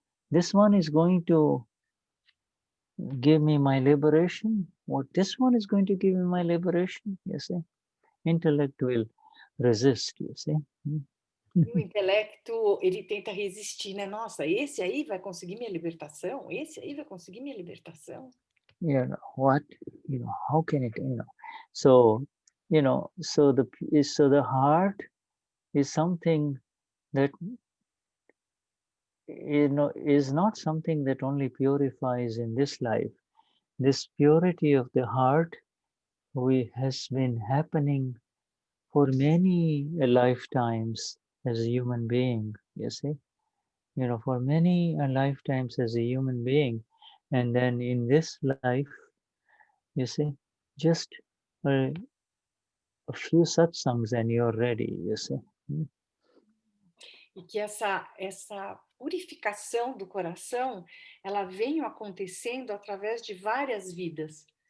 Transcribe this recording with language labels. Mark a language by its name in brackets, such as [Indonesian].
[English] This one is going to give me my liberation. What? This one is going to give me my liberation. You see, intellect will resist. You see. [Portuguese] E o intelecto, ele tenta resistir, né? Nossa, esse aí vai conseguir minha libertação? Esse aí vai conseguir minha libertação? [English] What? How can it? So, so the heart is something that is not something that only purifies in this life. This purity of the heart has been happening for many lifetimes as a human being, you see. For many lifetimes as a human being. And then in this life, you see, just a few satsangs and you're ready, you see. [Portuguese] E que essa purificação do coração, ela vem acontecendo através de várias vidas.